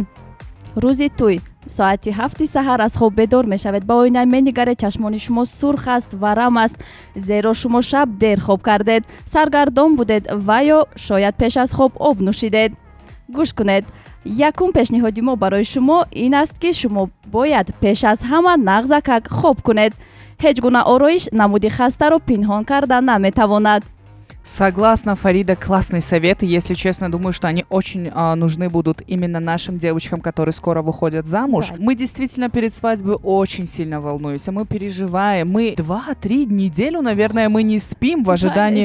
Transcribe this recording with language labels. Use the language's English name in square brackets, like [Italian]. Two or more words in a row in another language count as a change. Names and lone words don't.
[Tajik] рӯзи тӯй соати 7 саҳар аз хоб бедор мешавед ба оина менигаред чашмони шумо сурх аст варам аст зеро шумо шаб дер хоб кардед саргардон будед ва ё шояд пеш аз хоб об нӯшидед. гӯш кунед якум пешниҳоди мо барои шумо ин аст ки шумо бояд пеш аз ҳама нағзакак хоб кунед ҳеҷ гуна ороиш намуди хастаро пинҳон карда наметавонад. [Russian] Согласна, Фарида, классные советы. Если честно, думаю, что они очень нужны будут именно нашим девочкам, которые скоро выходят замуж. Да. Мы действительно перед свадьбой очень сильно волнуемся, мы переживаем. Мы 2-3 неделю, наверное, мы не спим в ожидании